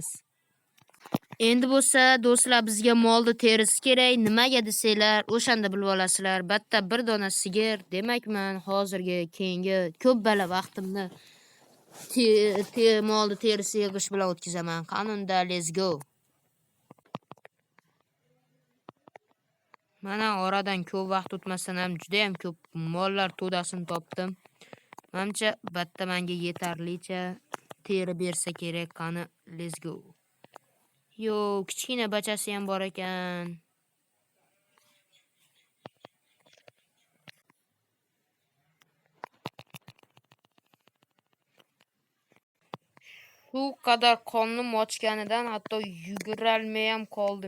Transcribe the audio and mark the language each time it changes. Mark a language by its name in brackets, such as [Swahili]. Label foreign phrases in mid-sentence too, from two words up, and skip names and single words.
[Uzbek] Endi bo'lsa do'stlar, bizga molni terisi kerak. Nimaga desanglar, o'shanda bilib olasizlar. Bitta bir dona sigir, demakman hozirgi keyingi ko'p bala vaqtimni molni terisi yig'ish bilan o'tkazaman. [English] Qanunda let's go. [Uzbek] Mana oradan ko'p vaqt o'tmasdan ham juda ham ko'p mollar to'dasini topdim. Menimcha bitta menga yetarlicha teri bersa kerak. [English] Qani let's go. [Uzbek] Yo, kichkina bachasi ham bor ekan. Shu qadar qornim ochganidan hatto yugurolmay ham qoldim.